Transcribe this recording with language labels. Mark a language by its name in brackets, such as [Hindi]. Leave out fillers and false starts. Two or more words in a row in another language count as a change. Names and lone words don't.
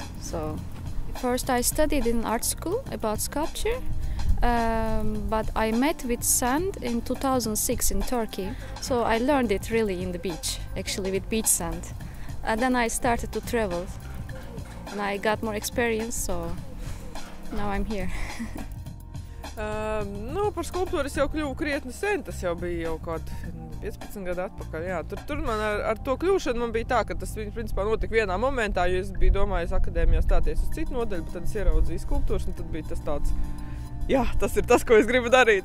[English] So first I studied in art school about sculpture, but I met with sand in 2006 in Turkey. So I learned it really in the beach, actually with beach sand. And then I started to travel and I got more experience, so now I'm here. [Latvian] Par skulptūru es jau kļuvu krietni sen, tas jau bija jau kaut 15 gadu atpakaļ. Jā. Tur man ar to kļūšanu man bija tā, ka tas principā notika vienā momentā, jo es biju domājis akadēmijā stāties uz citu nodaļu, bet tad es ieraudzīju skulptūras, un tad bija tas tāds, jā, tas ir tas, ko es gribu darīt.